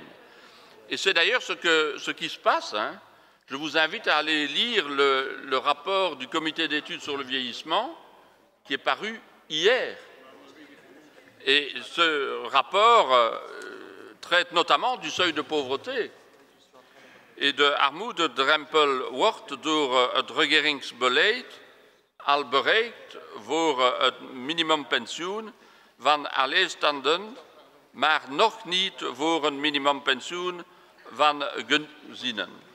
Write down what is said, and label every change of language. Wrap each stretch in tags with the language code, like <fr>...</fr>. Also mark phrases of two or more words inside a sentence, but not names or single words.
<fr>Et c'est d'ailleurs ce qui se passe. Hein. Je vous invite à aller lire le rapport du comité d'études sur le vieillissement qui est paru hier. Et ce rapport traite notamment du seuil de pauvreté et de</fr> <nl>armoede drempel door het regeringsbeleid al bereikt voor het minimumpensioen van alleenstaanden, maar nog niet voor een minimumpensioen van gezinnen.</nl>